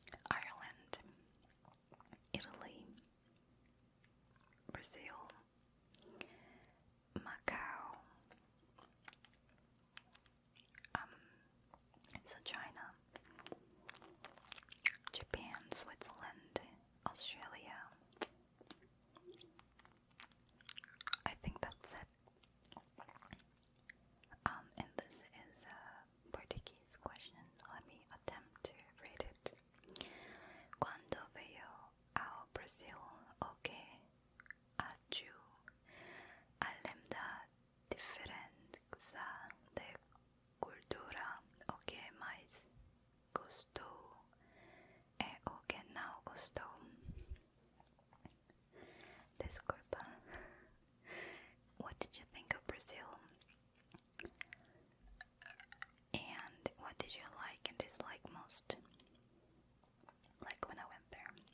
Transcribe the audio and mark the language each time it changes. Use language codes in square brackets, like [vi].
[en] Ireland, Italy, Brazil, Macau, so China, Japan, Switzerland, Australia. I think that's it. And this is a Portuguese question. Let me attempt to read it. [pt] Quando veio ao Brasil, o que acho, além da diferença de cultura, o que mais gostou é o que não gostou. Desculpa. [en] What did you think of Brazil? And what did you like and dislike most? Like when I went there.